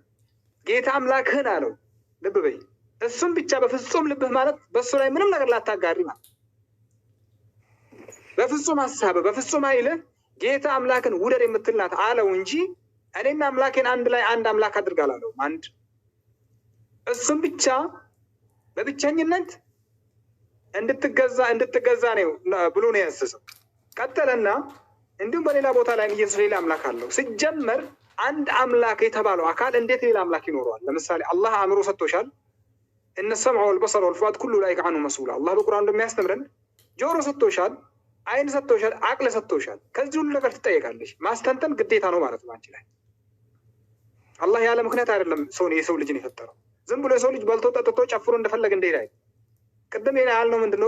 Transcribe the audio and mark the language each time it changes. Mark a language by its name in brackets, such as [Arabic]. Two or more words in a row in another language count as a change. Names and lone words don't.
[Amharic] ጌታ አምላክህን አለው። ልብ በይ፣ እሱም ብቻ በፍጹም ልብህ ማለት በእሱ ላይ ምንም ነገር ላታጋሪ ማለት፣ በፍጹም ሀሳብህ፣ በፍጹም ኃይልህ ጌታ አምላክን ውደድ የምትላት አለው እንጂ እኔና አምላኬን አንድ ላይ አንድ አምላክ አድርጋላለሁ። አንድ እሱም ብቻ በብቸኝነት እንድትገዛ ነው ብሎ ነው ያዘዘው። ቀጠለና እንዲሁም በሌላ ቦታ ላይ ኢየሱስ ሌላ አምላክ አለው። ሲጀመር አንድ አምላክ የተባለው አካል እንዴት ሌላ አምላክ ይኖረዋል? ለምሳሌ አላህ አእምሮ ሰጥቶሻል። [Arabic] إن السمع والبصر والفؤاد كل أولئك عنه مسؤولا። [Amharic] አላህ በቁርአን እንደሚያስተምረን ጆሮ ሰጥቶሻል፣ አይን ሰጥቶሻል፣ አቅል ሰጥቶሻል። ከዚህ ሁሉ ነገር ትጠየቃለሽ። ማስተንተን ግዴታ ነው ማለት ነው አንቺ ላይ። አላህ ያለ ምክንያት አይደለም የሰው ልጅን የፈጠረው። ዝም ብሎ የሰው ልጅ በልቶ ጠጥቶ ጨፍሮ እንደፈለገ እንደሄድ አይ። ቅድም ያልነው ምንድነው?